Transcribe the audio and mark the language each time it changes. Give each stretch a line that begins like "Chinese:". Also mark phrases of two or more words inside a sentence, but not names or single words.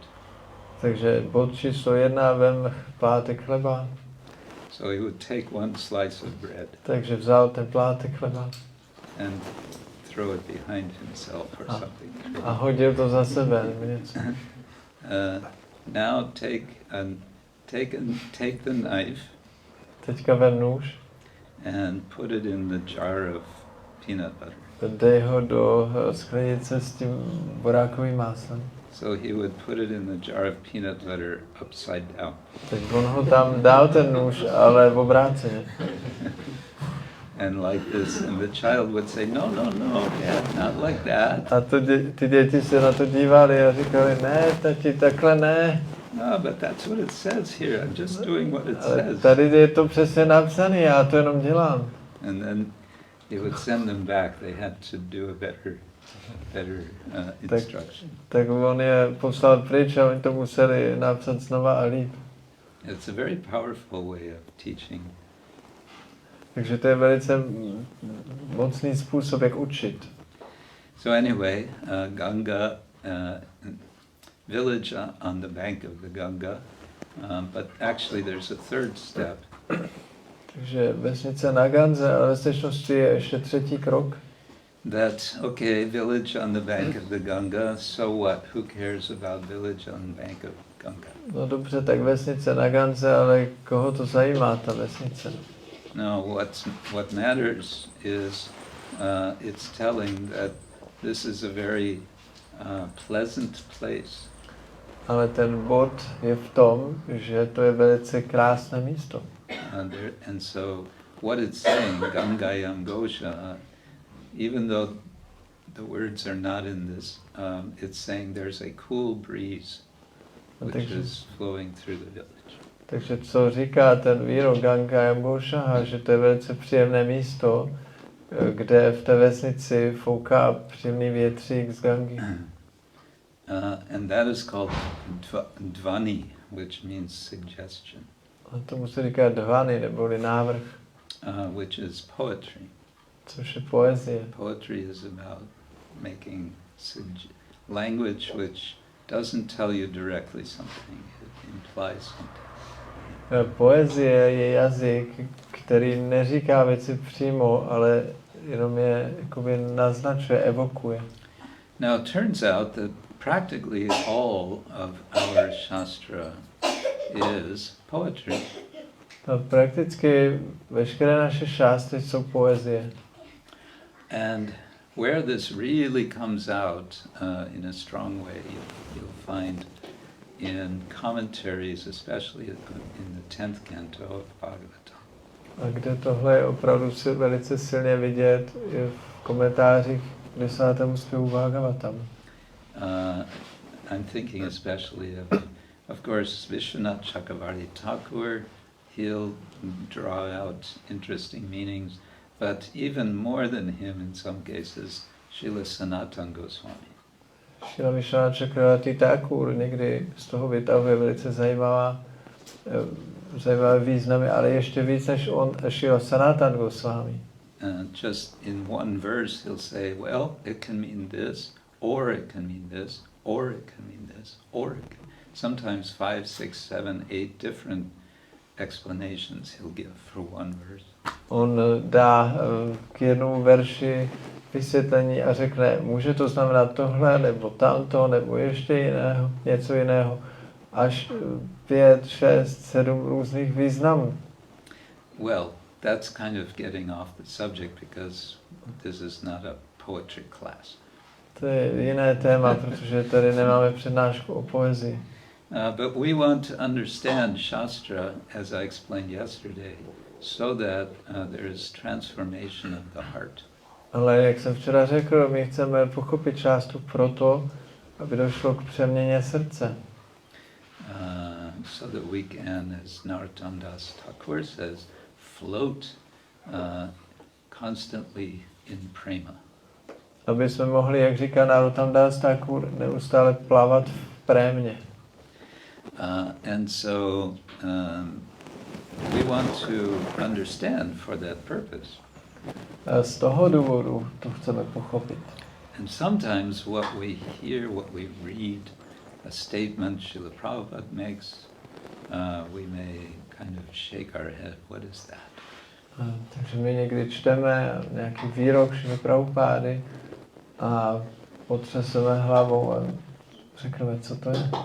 Czech: Takže bod číslo 1, vem plátek chleba.
English: So he would take one slice of bread.
Czech: Takže vzal ten plátek chleba.
English: And throw it behind himself or something.
Czech: A hodil to za sebe, nebo něco.
English: Now take the knife.
Czech: Teďka vem nůž.
English: And put it in the jar of peanut butter.
Czech: Dej ho do sklenice s tím burákovým máslem.
English: So he would put it in the jar of peanut butter upside down.
Czech: Tak on ho tam dal ten nůž, ale v obráceně.
English: And like this, and the child would say, no, Dad, not like that.
Czech: A ty děti se na to dívali a říkali, ne, tati, takhle ne.
English: No, but that's what it says here. I'm just doing what it says.
Czech: Tady je to přesně napsané, já to jenom dělám.
English: And then he would send them back. They had to do a better instruction.
Czech: Tak on je poslal pryč a oni to museli napsat znova a líp.
English: It's a very powerful way of teaching.
Czech: Takže to je velice mocný způsob, jak učit.
English: So anyway, Ganga, village on the bank of the Ganga, but actually there's a third step.
Czech: Takže vesnice na Ganze, ale ve skutečnosti je ještě třetí krok.
English: Village on the bank of the Ganga, so what? Who cares about village on the bank of Ganga?
Czech: No dobře, tak vesnice na Ganze, ale koho to zajímá, ta vesnice?
English: No, what matters is it's telling that this is a very pleasant place.
Czech: Ale ten bod je v tom, že to je velice krásné místo.
English: And so what it's saying,
Sanskrit: Gangayam Gosha,
English: even though the words are not in this, it's saying there's a cool breeze. which is flowing through the village.
Czech: Takže co říká ten výrok
Sanskrit: Ganga Yambušaha,
Czech: že to je velice příjemné místo, kde v té vesnici fouká příjemný větřík z Gangy.
English: And that is called dvani, which means suggestion.
Czech: A tomu se říká dvani, neboli návrh.
English: Which is poetry.
Czech: Což je poezie.
English: Poetry is about making language which doesn't tell you directly something, it implies something.
Czech: Poezie je jazyk, který neříká věci přímo, ale jenom je jakoby naznačuje, evokuje.
English: Now it turns out that practically all of our shastra is poetry.
Czech: No, prakticky veškeré naše šástry jsou poezie.
English: And where this really comes out in a strong way, you'll find in commentaries, especially in the 10th canto of Bhagavatam.
Czech: A kde tohle je opravdu velice silně vidět, je v komentářích k 10. zpěvu Bhagavatam.
English: I'm thinking especially of course, Vishwanath Chakravarti Thakur. He'll draw out interesting meanings, but even more than him in some cases, Srila Sanatana Goswami.
Czech: Srila Vishwanath Chakravarti Thakur někdy z toho vytahuje velice zajímavé významy, ale ještě víc než on, Srila Sanatana Goswami.
English: Just in one verse he'll say, well, it can mean this, or it can mean this, or it can mean this, or it can. Sometimes 5, 6, 7, 8 different explanations he'll give for one verse.
Czech: On dá k jednomu verši vysvětlení a řekne, může to znamenat tohle, nebo tamto, nebo ještě jiného, něco jiného, až 5, 6, 7 různých významů.
English: Well, that's kind of getting off the subject because this is not a poetry class.
Czech: To je jiné téma, protože tady nemáme přednášku o poezii.
English: But we want to understand Shastra, as I explained yesterday, so that there is transformation of the heart.
Czech: Ale jak jsem včera řekl, my chceme pochopit šástru proto, aby došlo k přeměně srdce.
English: So that we can, as Narottam Das Thakur says, float constantly in prema.
Czech: Aby jsme mohli, jak říká Narottam Das Thakur, neustále plavat v prémě.
English: And so we want to understand for that purpose.
Czech: Z toho důvodu to chceme pochopit.
English: And sometimes what we hear, what we read, a statement Srila Prabhupada makes, we may kind of shake our head. What is that?
Czech: Takže my někdy čteme nějaký výrok Srila Prabhupády a potřeseme hlavou a řekneme, co to je.